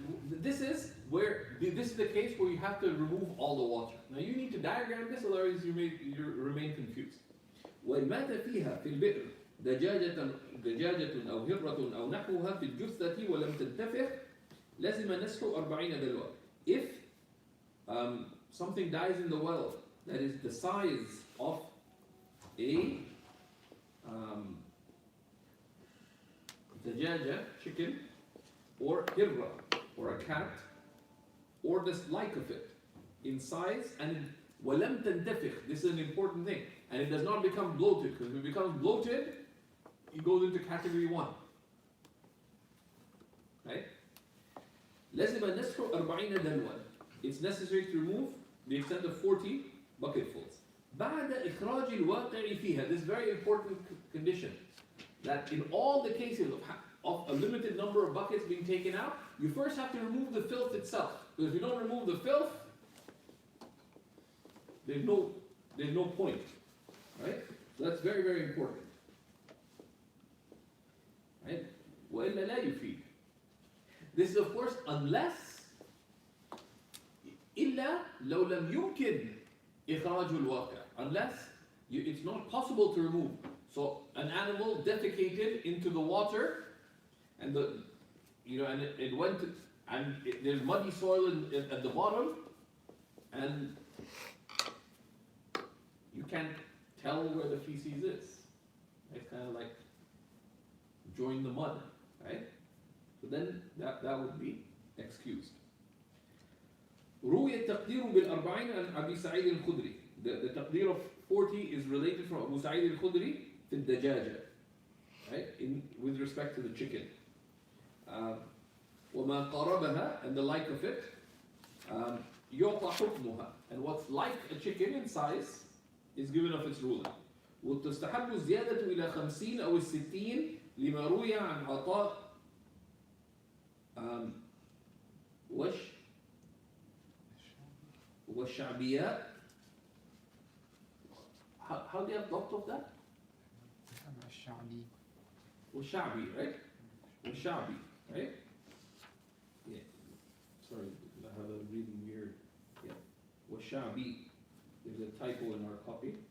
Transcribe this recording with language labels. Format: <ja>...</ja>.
<en>This is the case where you have to remove all the water. Now you need to diagram this, otherwise you remain confused.</en> <ar>وإن مات فيها في البئر دجاجة أو هرة أو نحوها في الجثة ولم تنتفخ لازم نسح 40 دلوة.</ar> <en>If something dies in the well that is the size of a dajaja, chicken, or hirra, or a cat, or the like of it, in size, and walam tantafikh, this is an important thing, and it does not become bloated, because if it becomes bloated, it goes into category 1. Right?</en> <ar>لازم نسح 40 دلوا.</ar> <en>It's necessary to remove the extent of 40 bucketfuls.</en> <ar>بعد إخراج الواقع فيها,</ar> <en>this very important condition, that in all the cases of a limited number of buckets being taken out, you first have to remove the filth itself. Because if you don't remove the filth, there's no point. Right? So that's very, very important. Right?</en> <ar>وإلا لا يفيد.</ar> <en>This is of course unless</en> <ar>إلا لو لم يمكن إخراج الواقع.</ar> <en>Unless it's not possible to remove. So an animal defecated into the water, and it went, and there's muddy soil at the bottom, and you can't tell where the feces is. It's kind of like join the mud, right? So then that would be excused.</en> <ar>روي التقدير بالأربعين عن أبي سعيد الخدري.</ar> <en>The taqdeer of 40 is related from Abu Sa'id al-Khudri</en> <ar>في الدجاجة,</ar> <en>right? With respect to the chicken.</en> <ar>وما قاربها,</ar> <en>and the like of it,</en> <ar>يعطى حكمها,</ar> <en>and what's like a chicken in size is given of its ruling.</en> <ar>وتستحب الزيادة إلى 50 أو 60 لما روي عن عطاء والشعبيات.</ar> <en>How do you have thought of that?</en> <ar>الشعبي. والشعبي,</ar> <en>right? والشعبي, right? Yeah. Sorry, I have a reading weird. Yeah.</en> <ar>والشعبي.</ar> <en>There's a typo in our copy.</en>